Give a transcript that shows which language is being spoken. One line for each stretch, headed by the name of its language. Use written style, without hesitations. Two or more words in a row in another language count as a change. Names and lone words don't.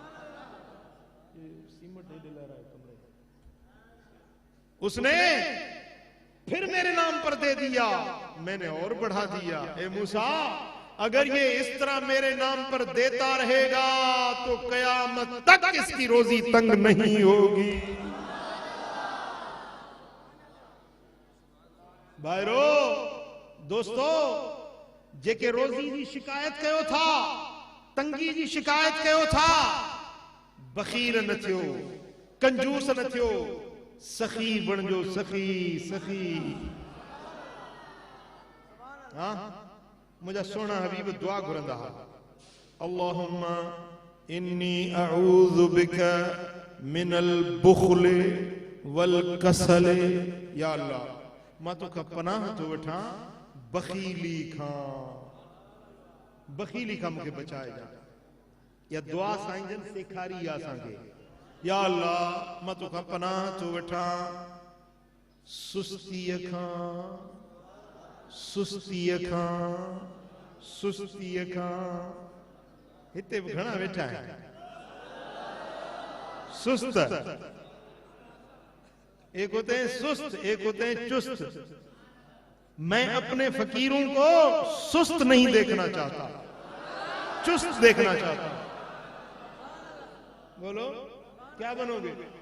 Urdu: اسنے پھر میرے نام پر دے دیا، مینے اور بڑھا دیا. اے موسیٰ، اگر یہ اس طرح میرے نام پر دیتا رہیگا تو قیامت تک اسکی روزی تنگ نہیں ہوگی.
Sindhi: भाईरो, दोस्तों, जेके रोजी जी शिकायत कयो था, तंगी जी शिकायत कयो था, बखीर न थियो, कंजूस न थियो, सखी बणजो, सखी सखी। हाँ, मुझा सोना हबीब दुआ घुरंदा हा,
Arabic: اللهم إني أعوذ بك من البخل والكسل.
Sindhi: या अल्लाह, मां तोखा पनाह तो वठा बखीली खां, बखीली खां मूंखे बचाए जा। या दुआ साईं जन सेखारी असांखे, या अल्लाह मां तोखा पनाह तो वठा सुस्तीअ खां, सुस्तीअ खां, सुस्तीअ खां। हिते भी घणा वेठा है सुस्त,
Urdu: ایک ہوتے ہیں سست، ایک ہوتے ہیں چست. میں اپنے فقیروں کو سست نہیں دیکھنا چاہتا. چست دیکھنا چاہتا ہوں۔ بولو کیا بنوگے?